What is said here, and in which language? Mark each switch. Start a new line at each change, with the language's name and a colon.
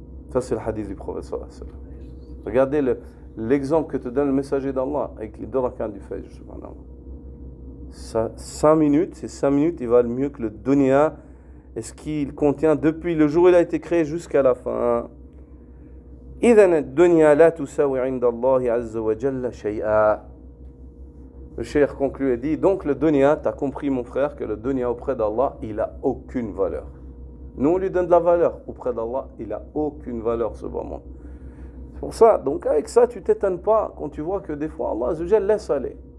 French: Ça, c'est le hadith du prophète sallallahu alayhi wa sallam. Regardez l'exemple que te donne le messager d'Allah avec les 2 rak'at du Fajr. 5 minutes, ces 5 minutes, ils valent mieux que le dunya et ce qu'il contient depuis le jour où il a été créé jusqu'à la fin.
Arabic: إذن الدنيا لا تساوي عند الله عز وجل شيئا.
French: Le cheikh conclut et dit, donc le dunya, tu as compris mon frère que le dunya auprès d'Allah, il n'a aucune valeur. Nous on lui donne de la valeur, auprès d'Allah, il n'a aucune valeur ce bas monde. C'est pour ça, donc avec ça, tu ne t'étonnes pas quand tu vois que des fois Allah Azza wa Jalla laisse aller.